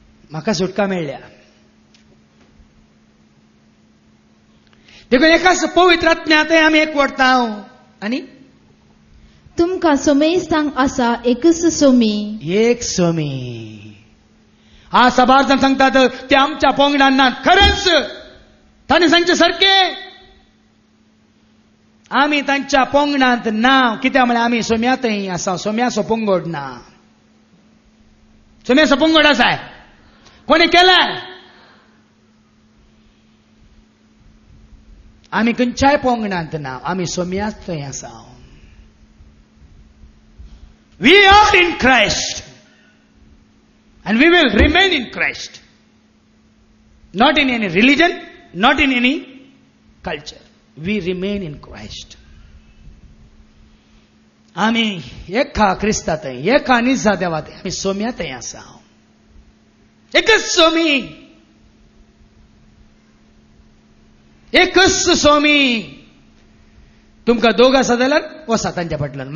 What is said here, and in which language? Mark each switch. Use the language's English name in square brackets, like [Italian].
[Goan Konkani] म्हाका सुटका मेळ्ळ्या. देखून एकाच पवित्र आत्म्यांत आमी एकवटता. आनी तुमकां सोमेस्तांक आसा एकच सोमी. एक सोमी. हा सभार सांगतात ते आमच्या पोंगडान नात. खरेंच तांणी सांगचे सारखे आमी तांच्या पोंगडांत ना. कित्याक म्हळ्यार आमी सोम्यातय आसा. सोम्याचो पोंगड ना. सोम्याचो पोंगड आसा कोणी केलाय? आमी खंयच्याय पोंगडांत ना. आमी सोम्याच थंय आसा. [English] We are in Christ and we will remain in Christ. Not in any religion, not in any culture. We remain in Christ. [Goan Konkani] आमी एका क्रिस्तांतय एका निजा देवांतय आमी सोम्यातय आसा. एकच सोमी. एकच सोमी. तुमकां दोग आसा जाल्यार वसा तांच्या फाटल्यान.